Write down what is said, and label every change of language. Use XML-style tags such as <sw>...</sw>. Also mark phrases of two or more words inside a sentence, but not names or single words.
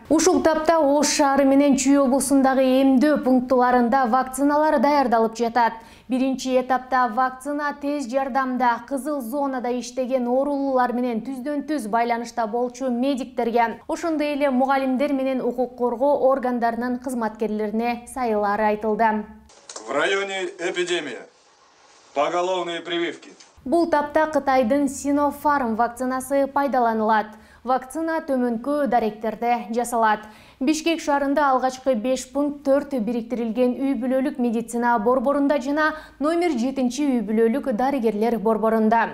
<ky>Ушул тапта Ош шаары менен Чүй облусундагы эмдөө пункттарында вакциналар даярдалып жатат. Биринчи этапта вакцина тез жардамда кызыл зонада иштеген оорулуулар менен түздөн-түз байланышта болчу медиктерге, ошондой эле мугалимдер менен укук коргоо органдарынын кызматкерлерине сайылары айтылды.</ky> <ru>В районе эпидемия. Поголовные прививки.</ru> <ky>Бул тапта Кытайдын Sinopharm вакцинасы пайдаланылат. Вакцина төмөнкү даректерде жасалат. Бишкек шаарында алгачкы 5 пункт 4 бириктирилген үй бүлөлүк медицина борборунда жана номер 7 үй бүлөлүк дарыгерлер борборунда.</ky>